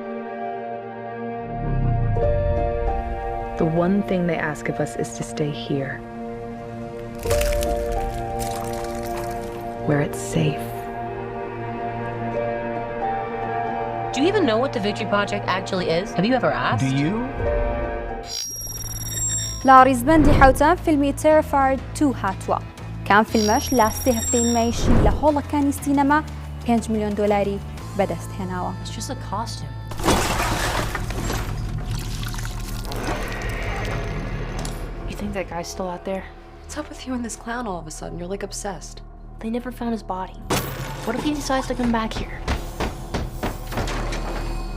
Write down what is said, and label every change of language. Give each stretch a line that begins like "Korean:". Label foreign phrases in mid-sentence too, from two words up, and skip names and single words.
English: The one thing they ask of us is to stay here, where it's safe. Do you even know what the Victory Project actually is? Have you ever asked? Do you?
Central Kurdish: لە ڕیزبەندی حوتە فیلمی Terrified 2 هاتووە کام فیلمەش لە 3 هەفتەی نمایشی لە هۆڵەکانی سینەما $5 ملیۆن بەدەست هێناوە.
English: It's just a costume. You think that guy's still out there? What's up with you and this clown all of a sudden? You're like obsessed. They never found his body. What if he decides to come back here?